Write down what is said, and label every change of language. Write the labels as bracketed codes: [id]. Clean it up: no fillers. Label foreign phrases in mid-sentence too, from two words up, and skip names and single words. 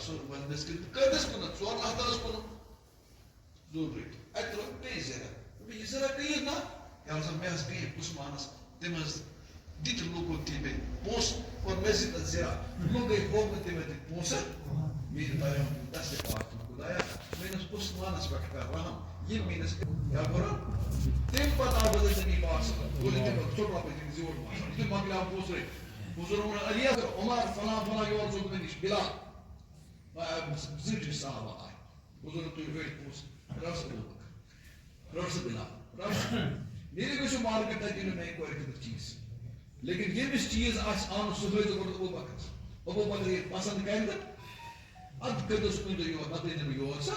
[ks] سُہ وَنٛدَس کٔرِتھ کۭتِس کُنَتھ 4 ہَتَس کُنُتھ ضروٗری اَتہِ ترٛوو بیٚیہِ زِرا یہِ زِرا کٕیِتھ نا یا سا مےٚ حظ پیٚیہِ عثمانَس تٔمۍ حظ دِتۍ لُکو دِتۍ مےٚ پونٛسہٕ اور مےٚ زِ تَتھ زِرا لُکھ گٔے ہووُکھ تٔمۍ دِتۍ پونٛسہٕ میٛٲنۍ بایَن دَستہِ پاک خۄدایا میٛٲنِس عثمانَس پٮ۪ٹھ کَر رحم یہِ میٛٲنِس کیٛاہ کوٚرُن تَمہِ پتہٕ آو حضرت نبی پاک [ar] صلی اللہ علیہ وسلم [ks] ژوٚٹ رۄپیہِ تٔمِس زیوٗٹھ باسان یُتھُے مۄکلیو پونٛسہٕ رٔٹۍ حضوٗر ووٚن علی عمر فلان فلان یور ژوٚٹ مےٚ نِش بِلال 2 صحابہ آے حضوٗرن تُلۍ رٔٹۍ پونٛسہٕ رَٹ سا رَٹ سا بِلال رَٹ سا نیٖرِو گٔژھِو مارکیٹ تَتہِ دِنو مےٚ کورِ خٲطرٕ چیٖز لیکن ییٚمِس چیٖز آسہِ اَنُن سُہ ہٲیزیو گۄڈٕ ابوٗبکرس ابوٗبکر ییٚلہِ پسنٛد کَرِ تہٕ اَدٕ کٔرۍزیوس کُنہِ دۄہ یور نَتہٕ أنۍزِ نہٕ یور سا